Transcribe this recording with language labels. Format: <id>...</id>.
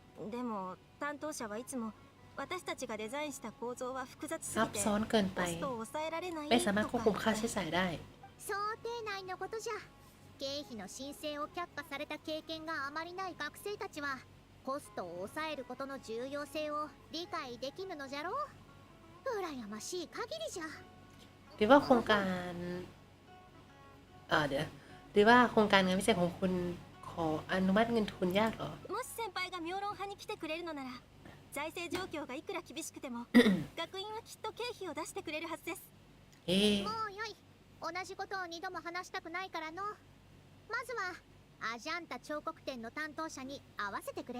<ja>でも担当者はいつも私たちがデザインした構造は複雑すぎてコストを抑えられないとか言って、想定内のことじゃ。経費の申請を却下された経験があまりない学生たちはコストを抑えることの重要性を理解できぬのじゃろう。羨ましい限りじゃ。</ja> <th>หรือว่าโครงการเดี๋ยวหรือว่าโครงการงานพิเศษของคุณขออนุมัติเงินทุนยากเหรอ</th> <ja>もし先輩が妙論派に来てくれるのなら、財政状況がいくら厳しくても学院はきっと経費を出してくれるはずです。もうよい。同じことを2度も話したくないからの。まずはアジャンタ彫刻展の担当者に会わせてくれ。</ja>